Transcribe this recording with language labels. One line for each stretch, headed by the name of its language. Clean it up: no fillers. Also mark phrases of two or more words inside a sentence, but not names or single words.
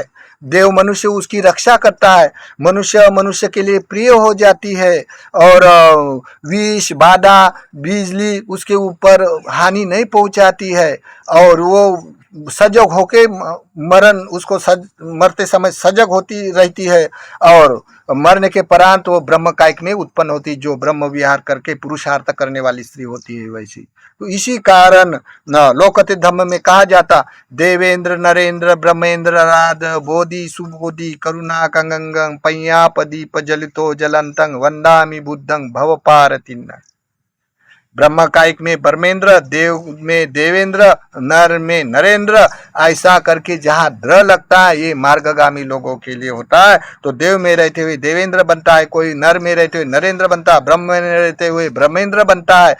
Hindi: देव मनुष्य उसकी रक्षा करता है, मनुष्य के लिए प्रिय हो जाती है, और विष बाधा बिजली उसके ऊपर हानि नहीं पहुंचाती है, और वो सजग होके उसको मरते समय सजग होती रहती है, और मरने के परांत वो ब्रह्म कायिक में उत्पन्न होती, जो ब्रह्म विहार करके पुरुषार्थ करने वाली स्त्री होती है वैसी। तो इसी कारण लोकोत्तरी धम्म में कहा जाता,
Pali: देवेंद्र नरेंद्र ब्रह्मेंद्र राध बोधि सुबोधि करुणा कंगंगं पय्यापदीप जलितो जलंतं वंदामि बुद्धं भवपारतिन्न।
Hindi: ब्रह्म कायिक में ब्रह्मेंद्र, देव में देवेंद्र, नर में नरेंद्र, ऐसा करके जहाँ द्र लगता है ये मार्गगामी लोगों के लिए होता है। तो देव में रहते हुए देवेंद्र बनता है, कोई नर में रहते हुए नरेंद्र बनता है, ब्रह्म में रहते हुए ब्रह्मेंद्र बनता है।